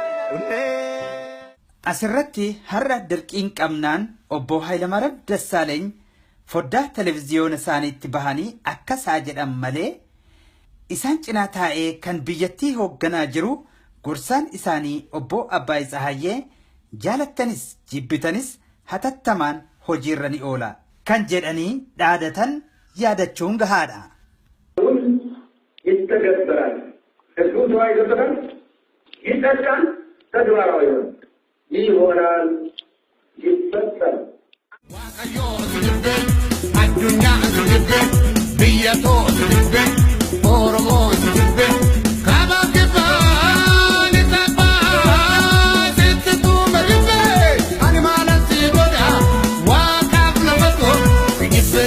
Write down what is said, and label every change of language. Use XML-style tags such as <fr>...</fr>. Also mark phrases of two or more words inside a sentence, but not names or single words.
<om>Asirratti har'a dirqiin qabnaan obbo Hayilamaariyaam Dassaaleny foddaa televiziyoona isaaniitti bahanii akkasaa jedhan malee isaan cinaa taa'ee kan biyyattii hoogganaa jiru gorsaan isaanii obbo Abbaay Tsahayyee jaalattanis jibbitanis hatattamaan hojiirra ni oola kan jedhanii dhaadatan yaadachuun gahaadha.</om> <am>ይተገበራል ህዝቡ ተወያይቶበታል ይጸድቃል ተግባራዊ ይሆናል ይፈጸም</am> <om>addunyaa asirratti biyyatoo asirratti oromoo asirratti kaaba kibbaan isabbaa sittituu maribbee ani maalan si godha waaqaaf lafatoo sigibbee.</om>